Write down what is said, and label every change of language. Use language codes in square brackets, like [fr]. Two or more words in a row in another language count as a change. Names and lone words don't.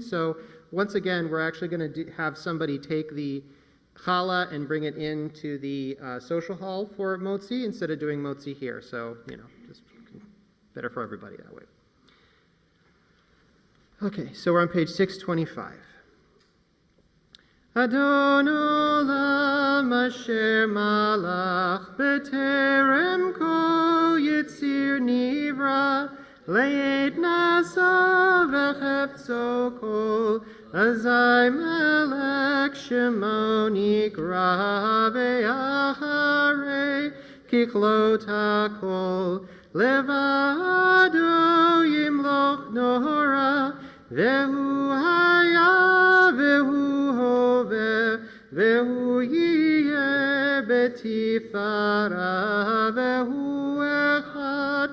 [en] So once again, we're actually going to have somebody take the challah and bring it into the social hall for motzi instead of doing motzi here. So, just better for everybody that way. Okay, so we're on page 625. [he] אדון עולם אשר מלך בטרם כל יציר נברא לעת נעשה בחפצו כל אזי מלך שמו נקרא ואחרי ככלות הכל לבדו ימלוך נורא והוא היה והוא הווה והוא יהיה בתפארה והוא אחד